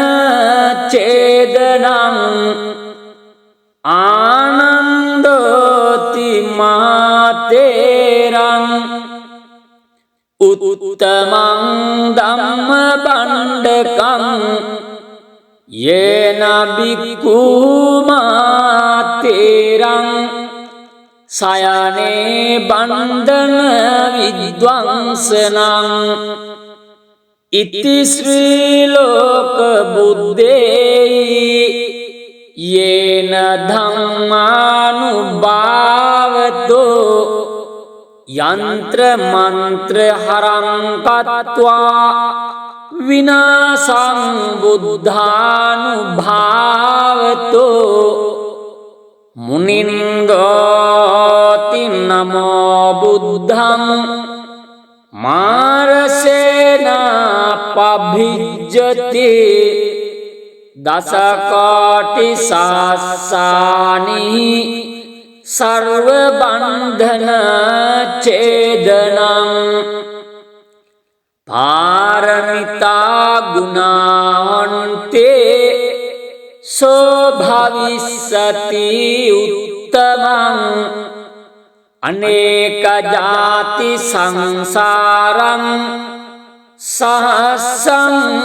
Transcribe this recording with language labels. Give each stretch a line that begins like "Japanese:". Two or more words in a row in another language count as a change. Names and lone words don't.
Pali: ඡේදනං ආනන්දෝති මාතේරං උත්තමං ධම්ම බණ්ඩකං යේන බික්ඛු මාතේරං සයනේ බන්ධන විද්වංසනං ඉති ශ්‍රී ලෝක බුද්දේ යේන ධම්මානුභාවතෝ යන්ත්‍ර මන්ත්‍ර හරං කତ୍වා විනාසං බුද්ධානුභාවතෝ මුනින්ගෝති නමෝ බුද්ධං මාරසේන පභිජ්ජති දසකෝටි සාසානි සර්ව බන්ධන ඡේදනං පාරමිතා ගුණාන්තේ සෝ භවිස්සති උත්තමං අනේක ජාති සංසාරං සහස්සං